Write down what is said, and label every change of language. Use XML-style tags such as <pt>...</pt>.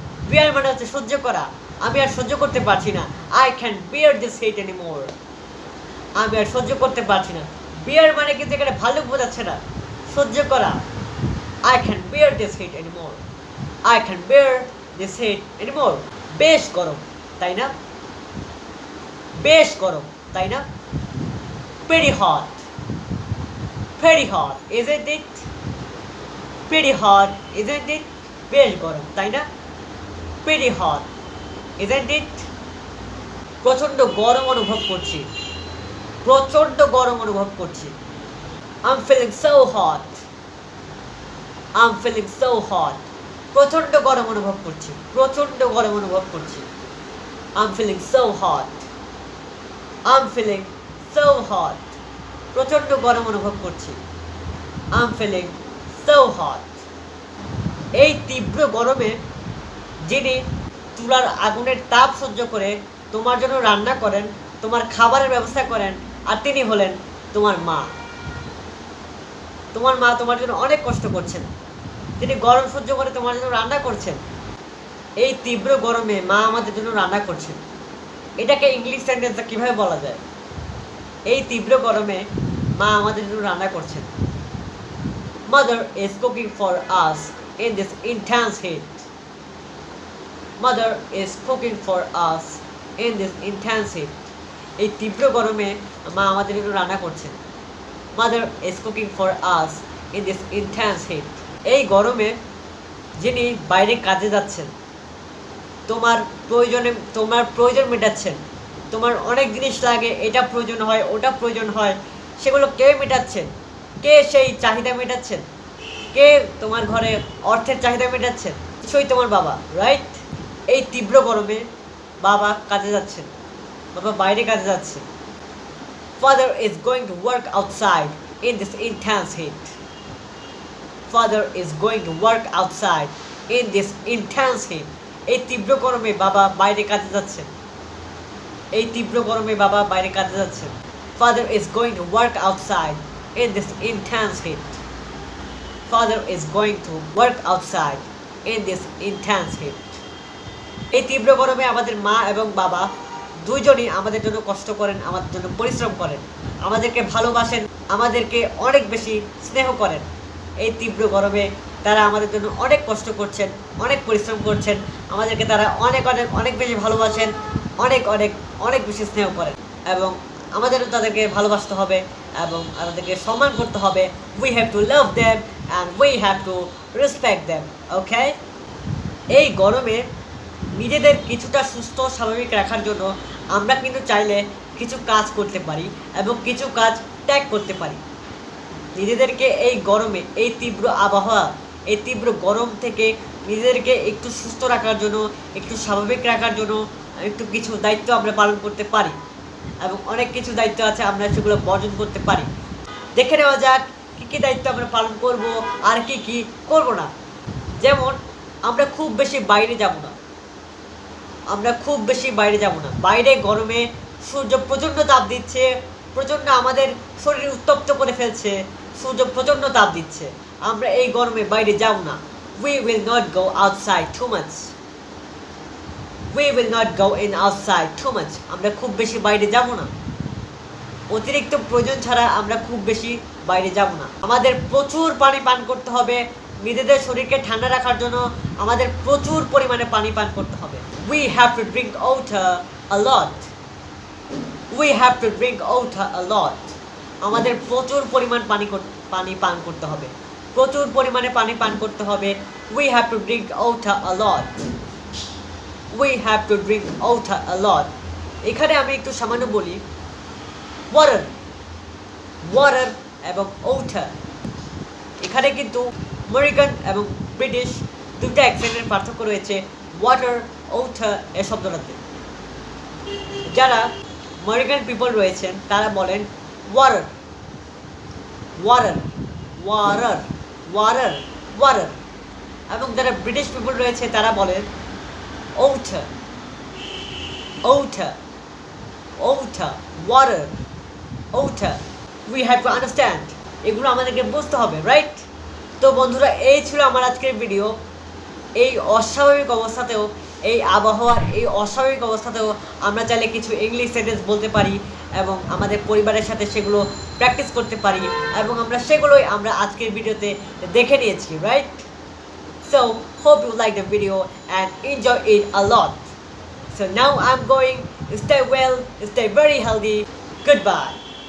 <bn>বিয়ার মানে হচ্ছে সহ্য করা। আমি আর সহ্য করতে পারছি না।</bn> <en>I can't bear this heat anymore.</en> <bn>আমি আর সহ্য করতে পারছি না। বিয়ার মানে কিন্তু এখানে ভাল্লুক বোঝাচ্ছে না, সহ্য করা।</bn> <en>I can't bear this heat anymore. I can't bear this heat anymore.</en> <bn>বেশ গরম, তাই না? বেশ গরম, তাই না?</bn> <en>Pretty hot, pretty hot, isn't it? Pretty hot, isn't it?</en> <bn>বেশ গরম, তাই না?</bn> <en>Pretty hot, isn't it?</en> <bn>প্রচন্ড গরম অনুভব করছি, প্রচন্ড গরম অনুভব করছি।</bn> <en>I'm feeling so hot, I'm feeling so hot.</en> <bn>প্রচন্ড গরম অনুভব করছি, প্রচন্ড গরম অনুভব করছি।</bn> <en>I'm feeling so hot, I'm feeling so hot.</en> <bn>প্রচন্ড গরম অনুভব করছি।</bn> <en>I'm feeling so hot.</en> <bn>এই তীব্র গরমে যিনি চুলার আগুনের তাপ সহ্য করে তোমার জন্য রান্না করেন, তোমার খাবারের ব্যবস্থা করেন, আর তিনি হলেন তোমার মা। তোমার মা তোমার জন্য অনেক কষ্ট করছেন, তিনি গরম সহ্য করে তোমার জন্য রান্না করছেন। এই তীব্র গরমে মা আমাদের জন্য রান্না করছেন। এটাকে ইংলিশ সেন্টেন্সে কিভাবে বলা যায়? এই তীব্র গরমে মা আমাদের জন্য রান্না করছেন।</bn> <en>Mother is cooking for us in this intense heat. Mother is cooking for us in this intense heat.</en> <bn>এই তীব্র গরমে মা আমাদের জন্য রান্না করছেন।</bn> <en>Mother is cooking for us in this intense heat.</en> <bn>এই গরমে যিনি বাইরে কাজে যাচ্ছেন, তোমার প্রয়োজন মেটাচ্ছেন, তোমার অনেক জিনিস লাগে, এটা প্রয়োজন হয়, ওটা প্রয়োজন হয়, সেগুলো কে মেটাচ্ছেন? কে সেই চাহিদা মেটাচ্ছেন? কে তোমার ঘরে অর্থের চাহিদা মেটাচ্ছেন? নিশ্চয়ই তোমার বাবা, রাইট? এই তীব্র গরমে বাবা কাজে যাচ্ছেন, বাবা বাইরে কাজে যাচ্ছেন।</bn> <en>Father is going to work outside in this intense heat. Father is going to work outside in this intense heat.</en> <bn>এই তীব্র গরমে বাবা বাইরে কাজে যাচ্ছেন। এই তীব্র গরমে বাবা বাইরে কাজে যাচ্ছেন।</bn> <en>Father is going to work outside in this intense heat. Father is going to work outside in this intense heat.</en> <bn>এই তীব্র গরমে আমাদের মা এবং বাবা দুইজনই আমাদের জন্য কষ্ট করেন, আমাদের জন্য পরিশ্রম করেন, আমাদেরকে ভালোবাসেন, আমাদেরকে অনেক বেশি স্নেহ করেন। এই তীব্র গরমে তারা আমাদের জন্য অনেক কষ্ট করছেন, অনেক পরিশ্রম করছেন, আমাদেরকে তারা অনেক অনেক অনেক বেশি ভালোবাসেন, অনেক অনেক অনেক বেশি স্নেহ করেন, এবং আমাদেরও তাদেরকে ভালোবাসতে হবে এবং তাদেরকে সম্মান করতে হবে।</bn> <en>We have to love them and we have to respect them. Okay?</en> <bn>এই গরমে নিজেদের কিছুটা সুস্থ স্বাভাবিক রাখার জন্য আমরা কিন্তু চাইলে কিছু কাজ করতে পারি এবং কিছু কাজ ত্যাগ করতে পারি। নিজেদেরকে এই গরমে, এই তীব্র আবহাওয়া, এই তীব্র গরম থেকে নিজেদেরকে একটু সুস্থ রাখার জন্য, একটু স্বাভাবিক রাখার জন্য একটু কিছু দায়িত্ব আমরা পালন করতে পারি, এবং অনেক কিছু দায়িত্ব আছে আমরা সেগুলো বর্জন করতে পারি। দেখে নেওয়া যাক কী কী দায়িত্ব আমরা পালন করব আর কি কি করব না। যেমন আমরা খুব বেশি বাইরে যাব না, আমরা খুব বেশি বাইরে যাব না। বাইরে গরমে সূর্য প্রচণ্ড তাপ দিচ্ছে, প্রচণ্ড আমাদের শরীর উত্তপ্ত করে ফেলছে, সূর্য প্রচণ্ড তাপ দিচ্ছে, আমরা এই গরমে বাইরে যাব না।</bn> <en>We will not go outside too much. We will not go in outside too much.</en> <bn>আমরা খুব বেশি বাইরে যাব না, অতিরিক্ত প্রয়োজন ছাড়া আমরা খুব বেশি বাইরে যাব না। আমাদের প্রচুর পানি পান করতে হবে, নিজেদের শরীরকে ঠান্ডা রাখার জন্য আমাদের প্রচুর পরিমাণে পানি পান করতে হবে।</bn> <en>We have to drink water a lot. We have to drink water a lot.</en> <bn>আমাদের প্রচুর পরিমাণ পানি পান করতে হবে, প্রচুর পরিমাণে পানি পান করতে হবে।</bn> <en>We have to drink water a lot. We have to drink water a lot.</en> <bn>এখানে আমি একটু সামান্য বলি, water, water এবং water। এখানে কিন্তু আমেরিকান এবং ব্রিটিশ দুটো অ্যাকসেন্টের পার্থক্য রয়েছে ওয়াটার, ওয়াটার এ শব্দটাতে। যারা আমেরিকান পিপল রয়েছেন তারা বলেন water, water, water, water, water, এবং যারা ব্রিটিশ পিপল রয়েছে তারা বলেন water, water, water, water, water.</bn> <en>we have to understand,</en> <bn>এগুলো আমাদেরকে বুঝতে হবে, রাইট? তো বন্ধুরা, এই ছিল আমার আজকের ভিডিও। এই অস্বাভাবিক অবস্থাতেও, এই আবহাওয়ার এই অস্বাভাবিক অবস্থাতেও আমরা চাইলে কিছু ইংলিশ সেন্টেন্স বলতে পারি এবং আমাদের পরিবারের সাথে সেগুলো প্র্যাকটিস করতে পারি, এবং সেগুলোই আমরা আজকের ভিডিওতে দেখে নিয়েছি, right?</bn> <en>So hope you like the video and enjoy it a lot. So now I'm going. Stay well, stay very healthy. Goodbye.</en>